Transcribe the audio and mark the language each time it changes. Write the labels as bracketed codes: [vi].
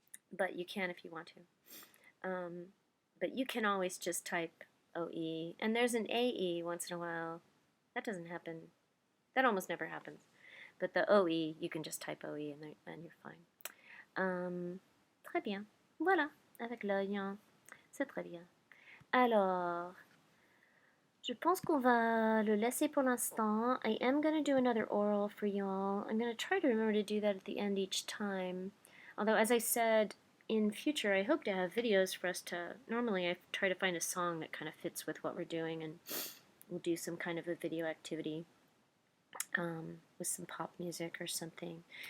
[en] But you can if you want to. But you can always just type OE. And there's an AE once in a while. That doesn't happen. That almost never happens. But the OE, you can just type OE and you're fine. [fr] Très bien. Voilà. Avec l'œil. Hein. C'est très bien. Alors, je pense qu'on va le laisser pour l'instant. [en] I am going to do another oral for y'all. I'm going to try to remember to do that at the end each time. Although, as I said, in future, I hope to have videos for us to... Normally, I try to find a song that kind of fits with what we're doing, and we'll do some kind of a video activity with some pop music or something.